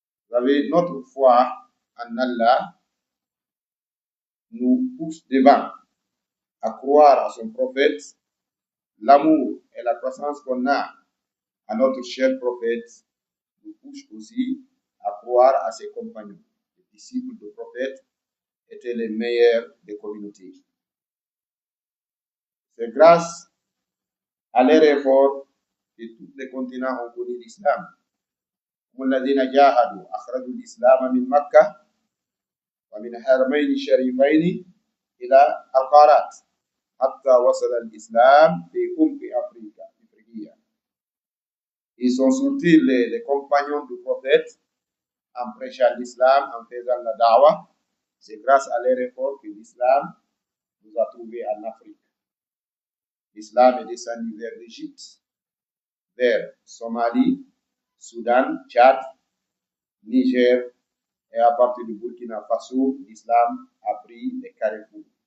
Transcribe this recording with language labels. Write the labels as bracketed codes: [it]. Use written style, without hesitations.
[fr] Vous avez notre foi en Allah nous pousse devant à croire à son prophète, l'amour et la croissance qu'on a à notre cher prophète nous pousse aussi à croire à ses compagnons. Les disciples du prophète étaient les meilleurs des communautés. C'est grâce à leur effort que tous les continents ont connu l'islam. [ar] هم الذين جاهدوا أخرجوا الإسلام من مكة ومن الحرمين الشريفين إلى القارات حتى وصل الإسلام في عمق أفريقيا. [fr] Ils sont sortis les compagnons du prophète en prêchant l'islam, en faisant la da'wah. C'est grâce à leur effort que l'islam nous a trouvés en Afrique. L'islam est descendu vers l'Égypte, vers Somalie, Soudan, Tchad, Niger, et à partir du Burkina Faso, l'islam a pris des carrefours.